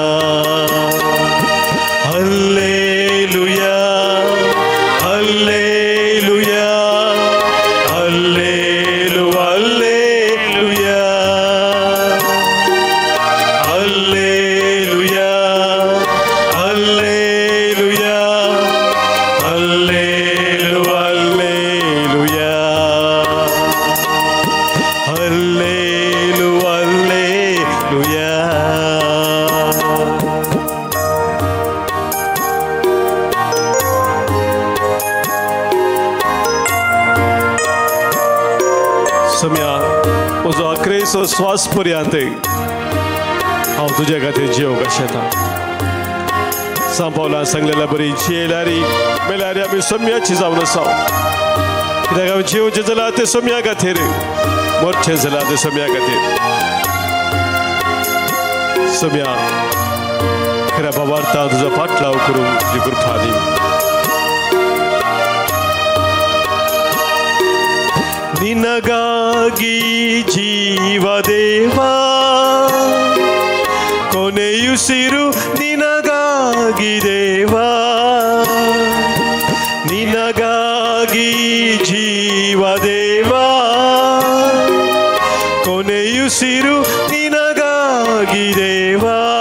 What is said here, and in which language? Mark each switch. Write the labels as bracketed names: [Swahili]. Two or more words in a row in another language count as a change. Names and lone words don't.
[Kannada] ಹಲ್ಲೆಲೂಯಾ ಹಲ್ಲೆಲೂಯಾ ಹಲ್ಲೆಲೂ ಹಲ್ಲೆಲೂಯಾ ಹಲ್ಲೆಲೂಯಾ ಹಲ್ಲೆಲೂಯಾ ಹಲ್ಲೆಲೂ ಹಲ್ಲೆಲೂಯಾ ಹಲ್ಲೆಲೂ ಹಲ್ಲೆಲೂಯಾ. [Konkani] सम्या म्हजो अकरेचो स्वास पर्यंत हांव तुज्या खातीर जियोंक शेता. सांग पावलां सांगलेल्या बरी जियेल्यारी मेल्यारी आमी सम्याची जावन आसा. कित्याक हांव जिवचें जाल्यार तें सम्या खातीर, मरचें जाल्यार तें सम्या खातीर. सम्या खऱ्या भावार्थान तुजो फाटलाव करूंक तुजी कृपा दी. [Kannada] ನಿನಗಾಗಿ ಜೀವ ದೇವಾ, ಕೊನೆಯುಸಿರು ನಿನಗಾಗಿ ದೇವಾ, ನಿನಗಾಗಿ ಜೀವ ದೇವಾ, ಕೊನೆಯುಸಿರು ನಿನಗಾಗಿ ದೇವಾ.